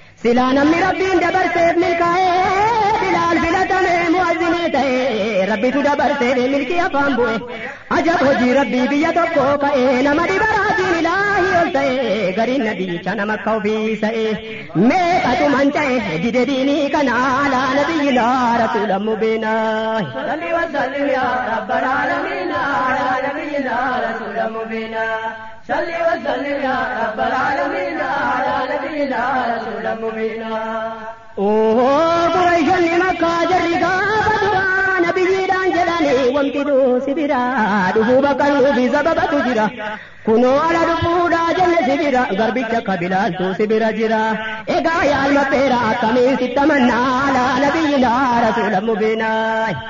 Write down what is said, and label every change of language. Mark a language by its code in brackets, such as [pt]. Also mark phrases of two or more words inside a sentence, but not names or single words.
[om] Silaa namni Rabbiin dabarseef milkaa'ee, Bilaal filatame mu'azzinii ta'ee, Rabbitu dabarseef milkii afaan bu'e. Ajab hojii Rabbii biyya tokko ka'ee, nama dhiba raajiin Ilaahii ol ta'ee, gariin nabiyyicha nama akka ofii sa'ee. Meeqatu manca'e dide diinii kana [ar] على نبينا رسول مبينا. صل وسلم يا رب العالمين على نبينا رسول مبينا. صل وسلم يا رب العالمين على نبينا رسول مبينا. [om] Oo, Qurayshonni Makkaa jarri gaafa duraa nabiyyiidhaan jedhanii wamti duu si biraa dhufuu bakka nuufi sababatu jira. Kunoo ala dhufuudhaa jenne si bira, garbicha akka Bilaaltu si bira jira. Egaa yaa ilma peera akkamiin sitta mannaa [ar] على نبينا رسول مبينا.